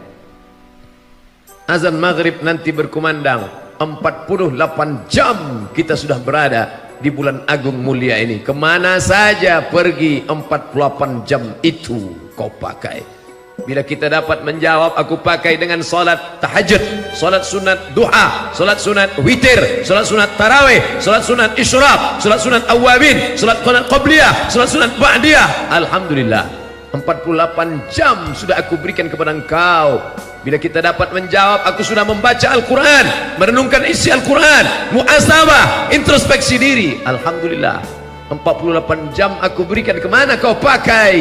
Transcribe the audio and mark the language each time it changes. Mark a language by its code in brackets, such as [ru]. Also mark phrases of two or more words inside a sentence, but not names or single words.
[ms] Azan maghrib nanti berkumandang, 48 jam kita sudah berada di bulan agung mulia ini. Kemana saja pergi 48 jam itu kau pakai? Bila kita dapat menjawab, aku pakai dengan solat tahajud, solat sunat duha, solat sunat witir, solat sunat tarawih, solat sunat isyraq, solat sunat awabin, solat sunat qabliyah, solat sunat ba'diyah. Alhamdulillah, 48 jam sudah aku berikan kepada engkau. Bila kita dapat menjawab, aku sudah membaca Al-Quran, merenungkan isi Al-Quran, muhasabah, introspeksi diri. Alhamdulillah, 48 jam aku berikan, kemana kau pakai?